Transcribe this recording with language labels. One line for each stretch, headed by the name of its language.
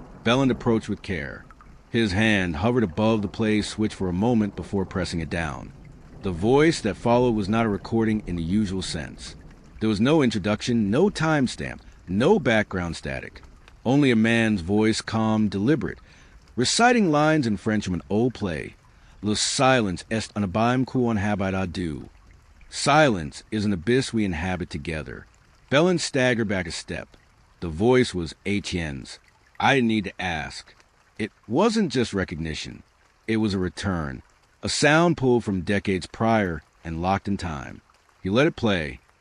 English: Belland approached with care. His hand hovered above the play switch for a moment before pressing it down. The voice that followed was not a recording in the usual sense. There was no introduction, no timestamp, no background static. Only a man's voice, calm, deliberate, reciting lines in French from an old play.
French: Le silence est un abîme qu'on habite à deux.
English: Silence is an abyss we inhabit together. Belland staggered back a step. The voice was Etienne's. I didn't need to ask. It wasn't just recognition. It was a return. A sound pulled from decades prior and locked in time. He let it play.